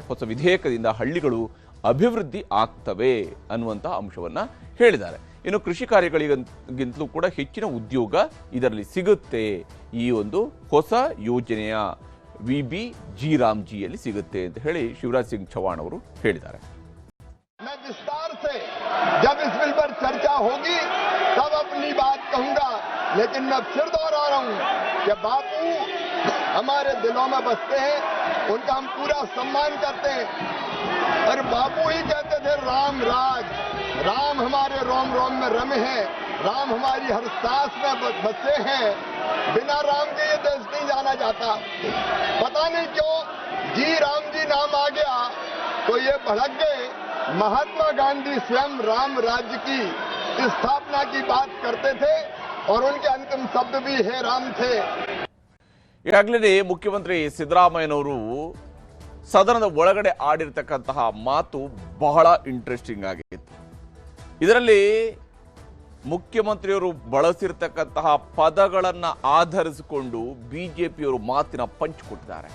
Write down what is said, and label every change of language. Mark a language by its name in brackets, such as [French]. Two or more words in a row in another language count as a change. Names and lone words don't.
[Kannada] ಹೊಸ ವಿಧೇಯಕದಿಂದ ಹಳ್ಳಿಗಳು ಅಭಿವೃದ್ಧಿ ಆಗ್ತವೆ ಅನ್ನುವಂಥ ಅಂಶವನ್ನು ಹೇಳಿದ್ದಾರೆ. ಇನ್ನು ಕೃಷಿ ಕಾರ್ಯಗಳಿಗಿಂತಲೂ ಕೂಡ ಹೆಚ್ಚಿನ ಉದ್ಯೋಗ ಇದರಲ್ಲಿ ಸಿಗುತ್ತೆ, ಈ ಒಂದು ಹೊಸ ಯೋಜನೆಯ VBG ರಾಮ್ಜಿಯಲ್ಲಿ ಸಿಗುತ್ತೆ ಅಂತ ಹೇಳಿ ಶಿವರಾಜ್ ಸಿಂಗ್ ಚೌಹಾಣ್ ಅವರು ಹೇಳಿದ್ದಾರೆ. [Hindi] मैं विस्तार से जब इस बिल पर चर्चा होगी तब अपनी बात कहूंगा, लेकिन मैं फिर दोहरा रहा हूं कि बापू हमारे दिलों में बसते हैं, उनका हम पूरा सम्मान करते हैं। और बापू ही कहते थे राम राज, राम हमारे रोम रोम में रमे हैं, राम हमारी हर सांस में बसे हैं। बिना राम के ये देश नहीं जाना जाता। पता नहीं क्यों जी राम जी नाम आ गया तो ये भड़क गए। महात्मा गांधी स्वयं राम राज्य की स्थापना की बात करते थे और उनके अंतिम शब्द भी हे राम थे। [Kannada] ಈಗಾಗಲೇ ಮುಖ್ಯಮಂತ್ರಿ ಸಿದ್ದರಾಮಯ್ಯನವರು ಸದನದ ಒಳಗಡೆ ಆಡಿರ್ತಕ್ಕಂತಹ ಮಾತು ಬಹಳ ಇಂಟ್ರೆಸ್ಟಿಂಗ್ ಆಗಿತ್ತು. ಇದರಲ್ಲಿ ಮುಖ್ಯಮಂತ್ರಿಯವರು ಬಳಸಿರ್ತಕ್ಕಂತಹ ಪದಗಳನ್ನು ಆಧರಿಸಿಕೊಂಡು ಬಿಜೆಪಿಯವರು ಮಾತಿನ ಪಂಚ್ ಕೊಟ್ಟಿದ್ದಾರೆ.